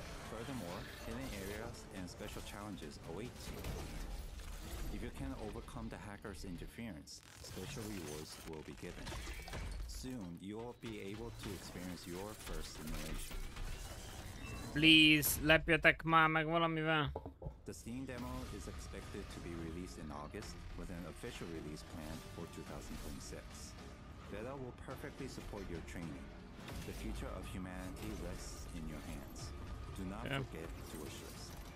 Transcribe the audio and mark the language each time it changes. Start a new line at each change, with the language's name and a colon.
English: Furthermore, hidden areas and special challenges await you. If you can overcome the hacker's interference, special rewards will be given. Soon, you will be able to experience your first simulation.
Hungarian: Please, lepjetek már meg valamivel.
English: The Steam demo is expected to be released in August, with an official release planned for 2026. Vela will perfectly support your training. The future of humanity rests in your hands. Do not forget to wish list.